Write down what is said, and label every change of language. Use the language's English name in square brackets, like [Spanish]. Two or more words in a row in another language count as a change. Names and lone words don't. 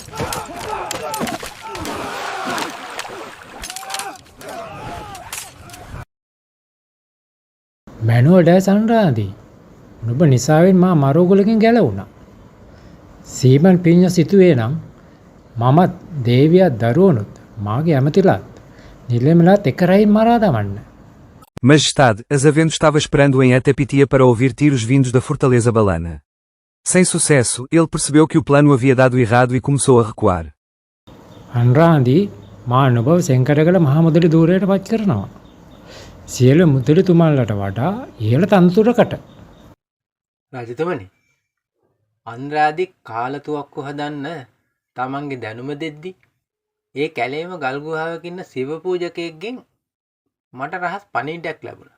[Sinhala] මැනුවල් ඩෑ සංරාදී නුඹ නිසාවෙන් මා මරෝගලකින් ගැලවුණා. සීමන් පිඤ්ඤ සිතුවේ නම් මමත් දේවියත් දරුවනුත් මාගේ ඇමතිලාත් නිලමලාත් එක රයින් මරා දමන්න. [Portuguese] Majestade, Azavento estava esperando em Atapitia para ouvir tiros vindos da Fortaleza Balana. Sem sucesso, ele percebeu que o plano havia dado errado e começou a recuar. [Sinhala] අන්රාදී මා නුඹව සෙන්කඩගල මහා මුදලි ධූරයට පත් කරනවා. සියලු මුදලිතුමන්ලට වඩා ඉහළ තනතුරකට. රජතුමනි, අන්රාදි කාලතුවක්කු හදන්න තමන්ගේ දැනුම දෙද්දි ඒ කැලේම ගල් ගුහාවක ඉන්න සිව පූජකයෙක්ගෙන් මට රහස් පණිවිඩයක් ලැබුණා.